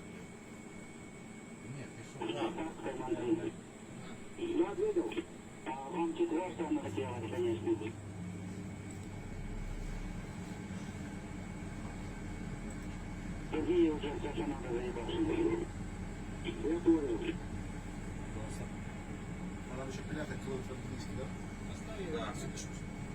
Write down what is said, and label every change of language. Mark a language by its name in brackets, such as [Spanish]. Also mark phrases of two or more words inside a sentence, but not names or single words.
[Ukrainian] Нет, пішов. [Russian] Я ответил. Он четвертого надо делать, конечно. Другие уже все, что надо, заебашены. Я понял. [Ukrainian] А нам ще пиляти, коли вже близько, так? [Russian] Да.